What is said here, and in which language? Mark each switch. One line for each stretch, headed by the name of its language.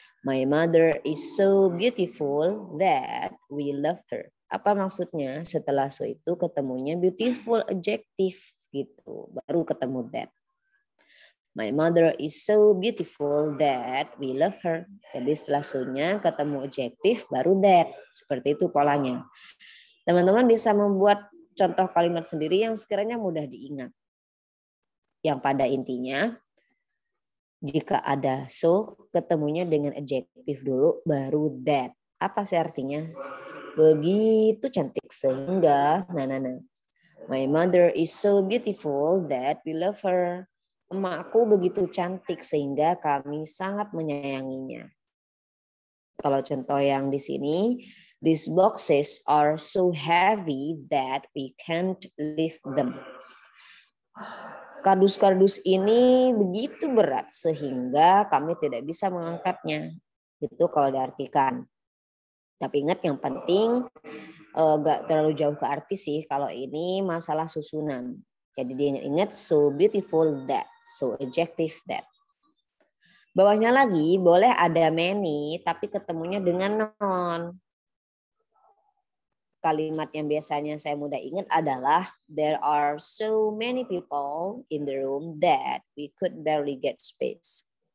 English: My mother is so beautiful that we love her.
Indonesian: Apa maksudnya? Setelah so itu ketemunya beautiful adjective gitu. Baru ketemu that.
English: My mother is so beautiful that we love her.
Indonesian: Jadi setelah so-nya ketemu adjective baru that. Seperti itu polanya. Teman-teman bisa membuat contoh kalimat sendiri yang sekiranya mudah diingat. Yang pada intinya jika ada so, ketemunya dengan adjektif dulu, baru that. Apa sih artinya? Begitu cantik sehingga,
English: my mother is so beautiful that we love her.
Indonesian: Emakku begitu cantik sehingga kami sangat menyayanginya. Kalau contoh yang di sini,
English: these boxes are so heavy that we can't lift them.
Indonesian: Kardus-kardus ini begitu berat sehingga kami tidak bisa mengangkatnya. Itu kalau diartikan. Tapi ingat yang penting nggak terlalu jauh ke artis sih. Kalau ini masalah susunan. Jadi diingat
English: so beautiful that, so adjective that.
Indonesian: Bawahnya lagi boleh ada many tapi ketemunya dengan non. Kalimat yang biasanya saya mudah ingat adalah
English: there are so many people in the room that we could barely get space.